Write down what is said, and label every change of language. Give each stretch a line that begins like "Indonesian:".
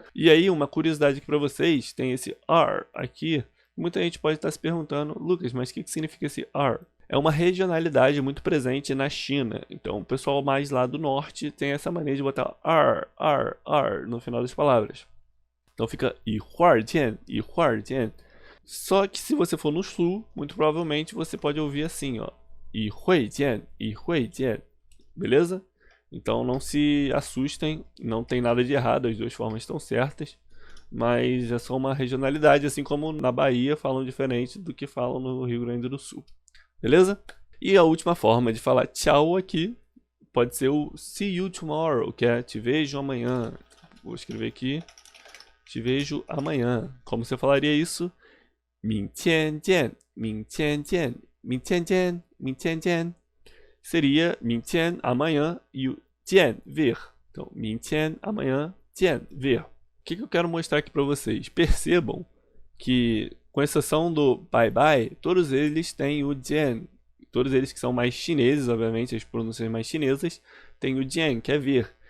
Portuguese: E aí, uma curiosidade aqui para vocês, tem esse R aqui. Muita gente pode estar se perguntando, Lucas, mas o que significa esse R? É uma regionalidade muito presente na China. Então, o pessoal mais lá do norte tem essa mania de botar R no final das palavras. Então fica
Chinese: 一会儿见, 一会儿见.
Portuguese: Só que se você for no sul, muito provavelmente você pode ouvir assim, ó.
Chinese: 一会见, 一会见.
Portuguese: Beleza? Então não se assustem, não tem nada de errado, as duas formas estão certas. Mas é só uma regionalidade, assim como na Bahia falam diferente do que falam no Rio Grande do Sul. Beleza? E a última forma de falar tchau aqui pode ser o
English: see you tomorrow,
Portuguese: que é te vejo amanhã. Vou escrever aqui. Te vejo amanhã. Como você falaria isso?
Chinese: 明天见, 明天见, 明天见, 明天见.
Portuguese: Seria 明天 amanhã e o 见 ver. Então, 明天 amanhã, 见 ver. O que eu quero mostrar aqui para vocês? Percebam que, com exceção do bye bye, todos eles têm o jian. Todos eles que são mais chineses, obviamente, as pronúncias mais chinesas, têm o jian, que é ver.